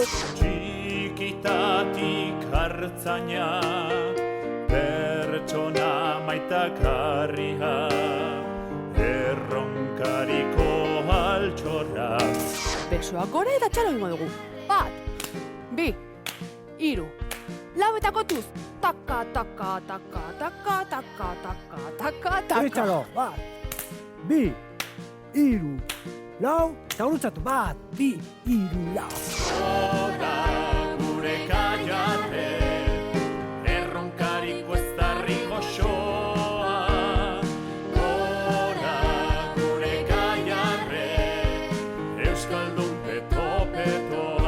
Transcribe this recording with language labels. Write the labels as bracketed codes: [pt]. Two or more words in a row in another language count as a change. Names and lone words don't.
[eu] Txikitatik hartzaina, pertsona maitakarria, erronkariko altxorra. Besoak gora eta txalo ingo dugu. Bat, bi, hiru, lau eta kotuz. Taka, taka, taka, taka, taka, taka, taka, taka. Txalo, bat, bi, hiru, lau, eta gurutzatu, bat, bi, hiru, lau. Gora gure Gaiarre, erronkariko ez darri goxoa. Gora gure Gaiarre, euskaldun peto-petoa.